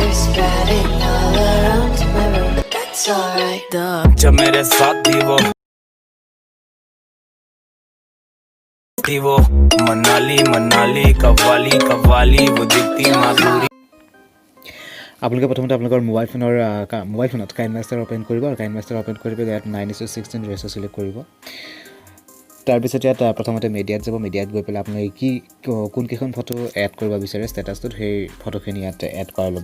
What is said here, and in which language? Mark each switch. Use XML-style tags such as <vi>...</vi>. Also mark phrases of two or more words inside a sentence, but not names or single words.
<en>spreading all around my room, but that's alright.</en> <hi>जब मेरे साथ थी वो मनाली मनाली कव्वाली कव्वाली वो दिखती माधुरी।</hi> <as>আপোনালোকে প্ৰথমতে আপোনালোকৰ মোবাইল ফোনত কাইনমাষ্টাৰ অ'পেন কৰিব আৰু কাইনমাষ্টাৰ অ'পেন কৰি পেলাই ইয়াত 9:16</as> <en>ratio select</en> <as>কৰিব। তাৰপিছত ইয়াত প্ৰথমতে মিডিয়াত যাব। মিডিয়াত গৈ পেলাই আপোনালোকে কোনকেইখন ফটো এড কৰিব বিচাৰে ষ্টেটাছটোত সেই ফটোখিনি ইয়াত এড কৰাই ল'ব।</as>